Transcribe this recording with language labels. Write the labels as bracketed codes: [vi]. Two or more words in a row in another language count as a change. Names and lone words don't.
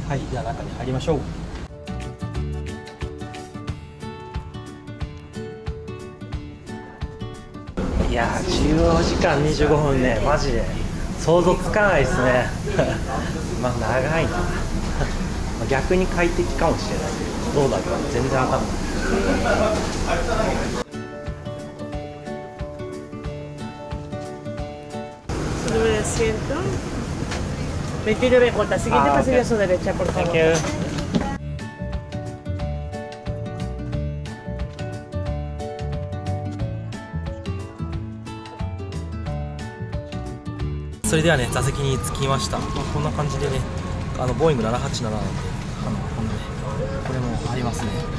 [ja] はい、では中に入りましょう。いやー14時間25分ね、マジで想像つかないですね長いな逆に快適かもしれない。どうだろう、全然わかんない。 [es] Sube de asiento. 29 cuotas. Siguiente pasillo a su derecha, por favor. [en] Thank you. [ja] それではね、座席に着きました。こんな感じでね、ボーイング787なんで、こんなね、これもありますね。